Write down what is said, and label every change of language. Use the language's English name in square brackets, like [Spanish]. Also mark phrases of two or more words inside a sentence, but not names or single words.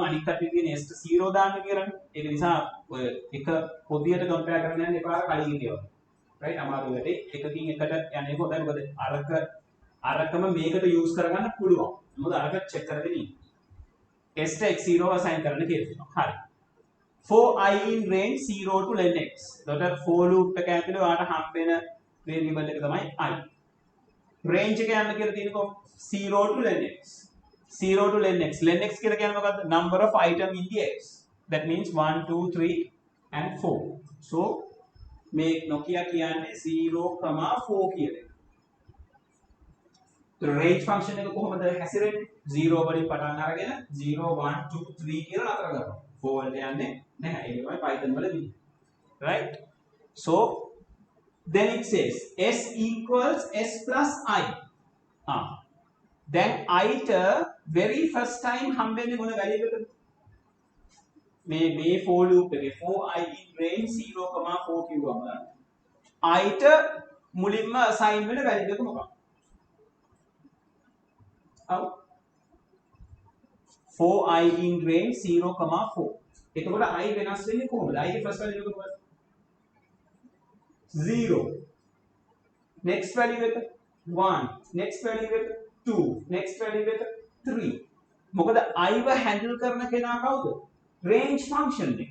[Sinhala] අනිත් කට්ටිය තියෙන s 0 දාන්න කියලානේ. ඒක නිසා ඔය එක පොදියට කම්පෙයාර් කරන්න යන්න එපා කලින් කියනවා. right? අමාරු වැඩේ. එකකින් එකට යන්නේ හොඳයි. මොකද අරකම මේකට යූස් කරගන්න පුළුවන්. මොකද අරක චෙක් කරගෙන ඉන්නේ. s ට x0 assign කරන්න කියලා. හරි. [English] for I in range 0 to len x. [Sinhala] එතකොට [English] for loop [Sinhala] එක ඇතුලේ ඔයාලට හම්බ වෙන variable එක තමයි I. range එක යන්න කියලා තියෙනකො [English] 0 to len x. 0 to len x. len x [Sinhala] කියලා කියන්නේ මොකද්ද? [English] number of item in the x. that means 1 2 3 and 4. so [Sinhala] මේ Nokia කියන්නේ 0, 4 කියලා. [English] range function [Sinhala] එක කොහොමද හැසිරෙන්නේ? 0 වලින් පටන් අරගෙන 0 1 2 3 කියලා නතර කරනවා. 4 වලට යන්නේ නැහැ. ඒක තමයි Python වලදී. right? [English] so then it says s equals s plus I. [Sinhala] then I ට [English] very first time [Sinhala] හම්බෙන්නේ මොන value එකද? මේ [English] for loop [Sinhala] එකේ [English] for I in range 0, 4 [Sinhala] කිව්වම I ට මුලින්ම assign වෙන value එක මොකක්ද? [English] for I in range 0, 4. [Sinhala] එතකොට I වෙනස් වෙන්නේ කොහොමද? I ගේ [English] first value [Sinhala] එක මොකක්ද? 0. [English] next value [Sinhala] එක 1. [English] next value [Sinhala] එක 2. [English] next value [Sinhala] එක 3. මොකද I ව handle කරන කෙනා කවුද? [English] range function [Sinhala] එක.